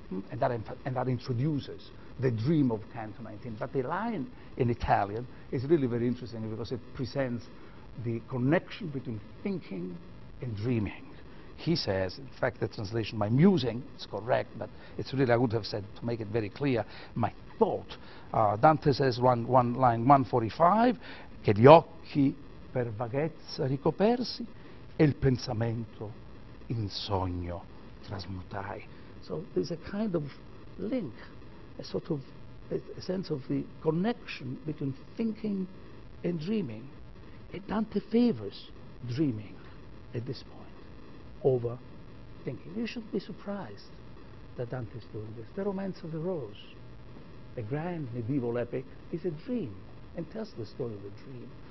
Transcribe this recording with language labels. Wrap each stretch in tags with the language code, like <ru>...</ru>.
<en>And that introduces the dream of Canto 19. But the line in Italian is really very interesting because it presents the connection between thinking and dreaming. He says, in fact, the translation, my musing, is correct, but it's really, I would have said, to make it very clear, my thought. Dante says, line 145,</en> <it>che gli occhi per vaghezza ricopersi e il pensamento in sogno trasmutai.</it> <en>So there's a kind of link, a sort of a sense of the connection between thinking and dreaming. And Dante favors dreaming at this point over thinking. You shouldn't be surprised that Dante is doing this. The Romance of the Rose, a grand medieval epic, is a dream and tells the story of a dream.</en>